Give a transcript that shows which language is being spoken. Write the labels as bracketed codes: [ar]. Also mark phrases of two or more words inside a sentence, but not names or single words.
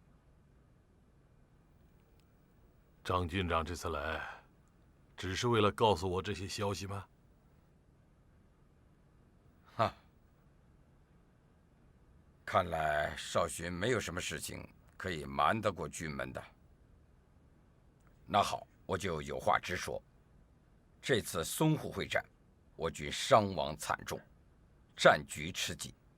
[zh] 张军长这次来，只是为了告訴我這些消息嗎？看來少勳沒有什麼事情可以瞞得過軍門的。那好，我就有話直說。這次淞滬會戰，我軍傷亡慘重，戰局吃緊。